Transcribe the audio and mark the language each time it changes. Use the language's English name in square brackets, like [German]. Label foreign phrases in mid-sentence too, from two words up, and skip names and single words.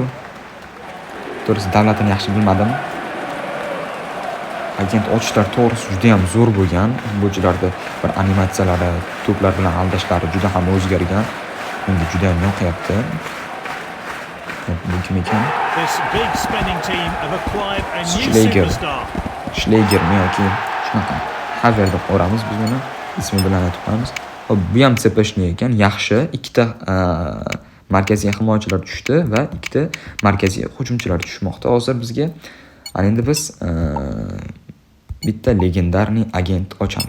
[Uzbek] To'g'risi davlatini yaxshi bilmadim. Agent ochishlar to'g'risi juda ham zo'r bo'lgan. Futbolchilarda bir animatsiyalari, to'plar bilan aldashlari juda ham o'zgargan. Menga juda ham yoqyapti. Bu kim ekan? [English] This big spending team have acquired a new Schlegel. superstar. [Uzbek] Schlegermi yoki shunaqa. Haver deb qo'ramiz biz buni. Ismi bilan aytib qo'yamiz. Hop, bu ham Tsepeshni ekan. Yaxshi. Ikkita markaziy himoyachilar tushdi va ikkita markaziy hujumchilar tushmoqda. Hozir bizga endi biz bitta legendarniy agent ochamiz.